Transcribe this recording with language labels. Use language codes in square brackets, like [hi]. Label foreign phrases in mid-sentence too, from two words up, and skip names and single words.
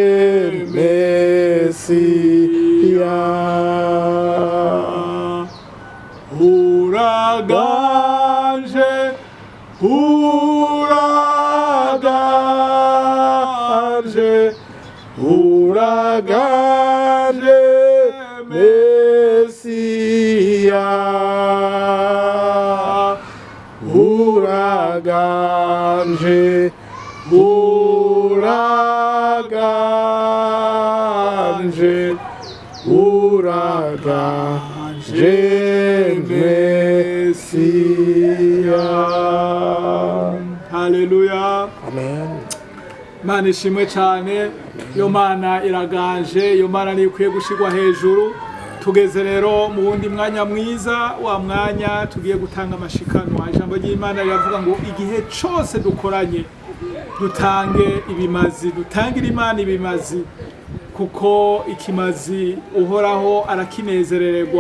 [rn] Mesiya, uraganje, uraganje, uraganje Mesiya, uraganje, uraganje, uraganje Mesiya. Haleluya. Amen. Mana ishimwe cyane, iyo Mana iraganje, iyo Mana niyo ikwiye gushigwa hejuru. Tugeze rero mu wundi mwanya mwiza, wa mwanya tugiye gutanga amashikanwa. Ijambo ry'Imana riravuga ngo igihe cyose dukoranye dutange ibimazi, dutangire Imana ibimazi, kuko ikimazi uhoraho arakinezerererwa.